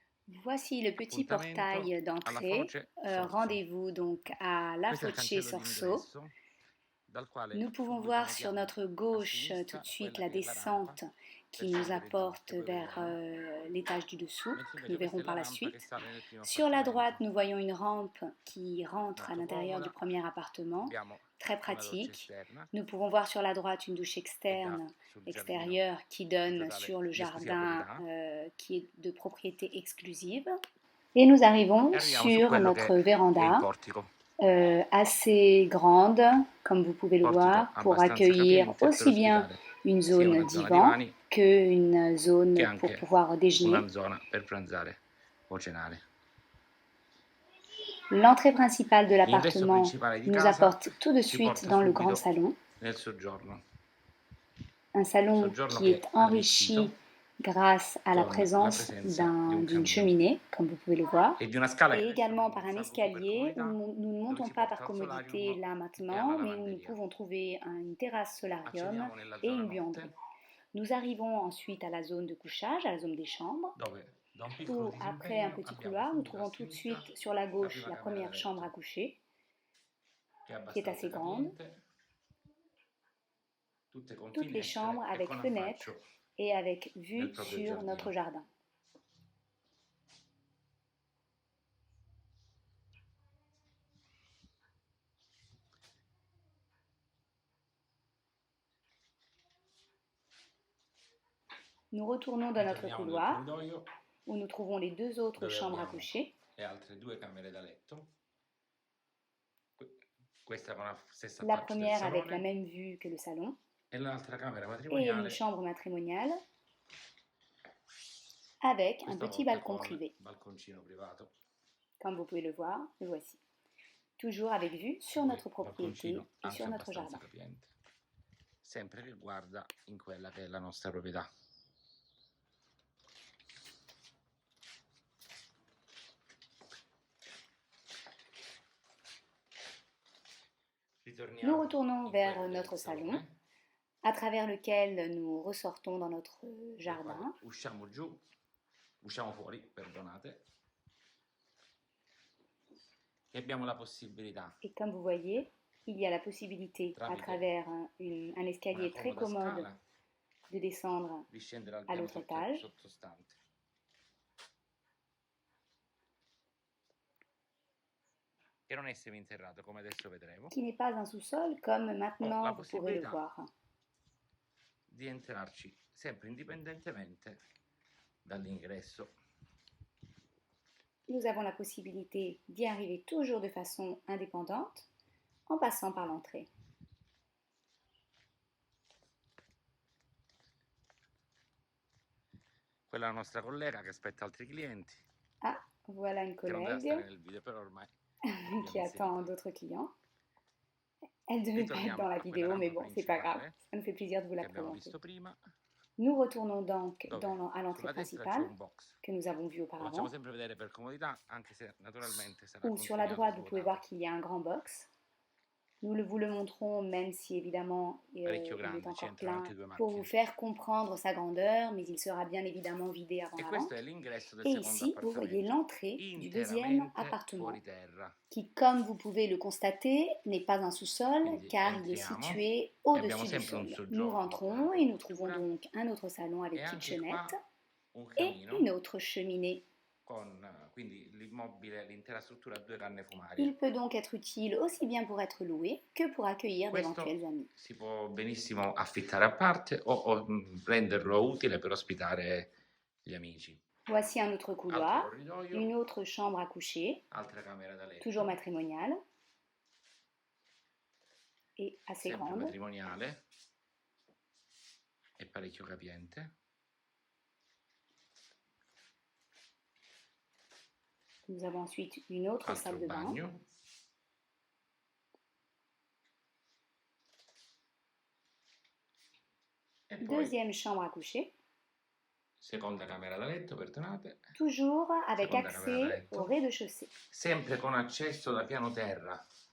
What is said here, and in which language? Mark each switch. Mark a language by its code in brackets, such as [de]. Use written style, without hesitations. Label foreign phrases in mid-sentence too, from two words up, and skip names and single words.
[fr] Voici le petit [it] Appuntamento [fr] portail [it] alla [fr] d'entrée. Foce Sorso. Rendez-vous donc à La [it] Questo è il Foce cancello Sorso. d'ingresso dal quale [fr] Nous pouvons [it] subito [fr] voir sur [it] notiamo [fr] notre [it] a [fr] gauche tout de [it] sinistra [fr] suite quella la [it] che è la rampa [fr] descente [it] per [fr] qui nous [it] scendere giù, [fr] apporte [it] che poi [fr] vers [it] vedremo, [fr] l'étage du dessous, [it] mentre [fr] que nous [it] invece questa [fr] verrons [it] è la [fr] par la [it] rampa che [fr] suite. [it] sale nel primo [fr] Sur la droite, [it] appartamento. [fr] nous voyons une rampe qui rentre à [it] Molto [fr] l'intérieur du [it] comoda, [fr] premier appartement, [it] abbiamo [fr] très [it] una doccia [fr] pratique. [it] esterna [fr] Nous pouvons voir sur la droite une douche [it] che dà [fr] externe, [it] sul giardino [fr] extérieure, qui [it] di [fr] donne [it] totale, [fr] sur le [it] di esclusiva [fr] jardin [it] proprietà, [fr] qui est de propriété exclusive. Et nous arrivons [it] e arriviamo su [fr] sur [it] quello [fr] notre [it] che è il [fr] véranda, [it] portico. [fr] assez grande, comme vous pouvez le [it] Portico [fr] voir, pour [it] abbastanza [fr] accueillir [it] capiente per [fr] aussi bien [it] ospitare [fr] une [it] sia [fr] zone [it] una zona [fr] divan [it] divani [fr] qu'une [it] che [fr] zone pour [it] anche [fr] pouvoir déjeuner. [it] una zona per pranzare o cenare. [fr] L'entrée principale de [it] L'ingresso [fr] l'appartement [it] principale di [fr] nous [it] casa [fr] apporte tout de [it] ci [fr] suite [it] porta [fr] dans le grand [it] subito [fr] salon, [it] nel soggiorno, [fr] un salon [it] soggiorno [fr] qui [it] che [fr] est [it] è [fr] enrichi [it] arricchito [fr] grâce à la [it] con la [fr] présence [it] presenza di un [fr] d'une [it] camino [fr] cheminée, comme vous pouvez le voir, [it] e di una scala che [fr] et [it] adesso [fr] également [it] vediamo [fr] par [it] un [fr] un [it] salgo su per [fr] escalier où [it] comodità, [fr] nous ne [it] dove [fr] montons [it] ci [fr] pas par [it] porta al [fr] commodité [it] solarium [fr] là [it] e alla [fr] maintenant, mais où nous [it] lavanderia. [fr] pouvons trouver une terrasse solarium [it] Accediamo nella [fr] et [it] zona [fr] une [it] notte, [fr] buanderie. Nous arrivons ensuite à la zone de couchage, à la zone des chambres, [it] dove da un piccolo [fr] où après un [it] disimpegno [fr] petit [it] abbiamo [fr] couloir, nous [it] subito a [fr] trouvons tout de [it] sinistra [fr] suite sur la [it] la [fr] gauche [it] prima [fr] la [it] camera da [fr] première chambre à [it] letto, [fr] coucher, [it] che è [fr] qui est [it] abbastanza [fr] assez grande, [it] capiente, tutte con [fr] toutes les chambres [it] finestre e [fr] avec [it] con [fr] fenêtres [it] affaccio [fr] et avec [it] nel [fr] vue [it] proprio [fr] sur notre [it] giardino. [fr] jardin. Nous retournons dans notre [it] Ritorniamo nel [fr] couloir [it] corridoio [fr] où nous trouvons les deux autres [it] dove [fr] chambres à [it] abbiamo [fr] coucher. [it] le altre due camere da letto, questa con la stessa [fr] La [it] faccia del [fr] première avec la [it] salone [fr] même vue que le salon [it] e l'altra camera [fr] et une [it] matrimoniale, [fr] chambre matrimoniale avec un [it] questa [fr] petit [it] volta [fr] balcon [it] con [fr] privé. [it] balconcino privato, [fr] Comme vous pouvez le voir, le voici. Toujours avec vue sur [it] poi [fr] notre propriété [it] balconcino [fr] et sur [it] anche [fr] notre [it] abbastanza [fr] jardin. [it] capiente, sempre che guarda in quella che è la nostra proprietà. [fr] Nous [it] Ritorniamo [fr] retournons [it] in quello [fr] vers [it] che è il [fr] notre salon, [it] salone, [fr] à travers lequel nous ressortons dans notre [it] dal quale [fr] jardin. [it] usciamo fuori, perdonate, e abbiamo la possibilità, [fr] Et comme vous voyez, il y a la possibilité, à [it] tramite [fr] travers un [it] una [fr] escalier très [it] comoda [fr] commode, [it] scala, [fr] de descendre [it] di scendere al [fr] à [it] piano [fr] l'autre étage, [it] sottostante, che non è seminterrato come adesso vedremo, [fr] qui n'est pas un sous-sol comme [it] ho la [fr] maintenant vous pourrez le [it] possibilità [fr] voir. [it] di entrarci sempre indipendentemente dall'ingresso. [fr] Nous avons la possibilité d'y arriver toujours de façon indépendante en passant par l'entrée. [it] Quella è la nostra collega che aspetta altri clienti, [fr] Ah, voilà une [it] che non deve [fr] collègue [it] stare nel video, però ormai l'abbiamo [fr] qui attend [it] inserita. [fr] d'autres clients. Elle devait pas être dans [it] Ritorniamo [fr] la [it] a quella [fr] vidéo, mais [it] rampa [fr] bon, c'est pas grave. [it] principale [fr] Ça nous fait plaisir de vous [it] che [fr] la [it] abbiamo [fr] présenter. [it] visto prima, [fr] Nous retournons donc [it] dove [fr] à l'entrée [it] sulla destra c'è [fr] principale [it] un box. [fr] que nous avons vue [it] Lo facciamo [fr] auparavant, [it] sempre vedere per comodità, anche se naturalmente sarà [fr] ou sur la [it] consegnato [fr] droite, vous pouvez voir [it] svuotato. [fr] qu'il y a un grand box. Nous vous le montrons, même si évidemment [it] Parecchio [fr] il est [it] grande, ci [fr] encore [it] entrano [fr] plein, [it] anche due [fr] pour vous [it] macchine. [fr] faire comprendre sa grandeur, mais il sera bien évidemment vidé avant [it] E [fr] la [it] questo è [fr] vente. [it] l'ingresso del [fr] Et [it] secondo [fr] ici, vous voyez [it] appartamento, [fr] l'entrée du deuxième [it] interamente [fr] appartement, [it] fuori terra. [fr] qui, comme vous pouvez le constater, n'est pas un sous-sol, [it] Quindi [fr] car il est [it] entriamo [fr] situé [it] e abbiamo [fr] au-dessus du [it] sempre un [fr] sol. Nous [it] soggiorno con una [fr] rentrons et nous trouvons [it] copertura [fr] donc un autre salon [it] e [fr] avec [it] anche [fr] kitchenette [it] qua un [fr] et [it] camino [fr] une autre cheminée. [it] con quindi l'immobile, l'intera struttura a due canne [fr] Il [it] fumarie. [fr] peut donc être utile aussi bien pour être loué que pour accueillir d'éventuels [it] Questo [fr] amis. [it] si può benissimo affittare a parte o renderlo utile per ospitare gli amici. [fr] Voici un autre [it] Altro [fr] couloir, [it] corridoio, [fr] une autre chambre à coucher, [it] altra camera da [fr] toujours [it] letto, [fr] matrimoniale et assez [it] sempre [fr] grande. [it] matrimoniale e parecchio capiente. [fr] Nous avons ensuite une autre [it] Altro [fr] salle de bain. [it] bagno. E poi [fr] Deuxième chambre à coucher, [it] seconda camera da letto, perdonate, [fr] toujours avec [it] seconda camera da [fr] accès au [it] letto, [fr] rez-de-chaussée. [it] sempre con accesso da piano terra.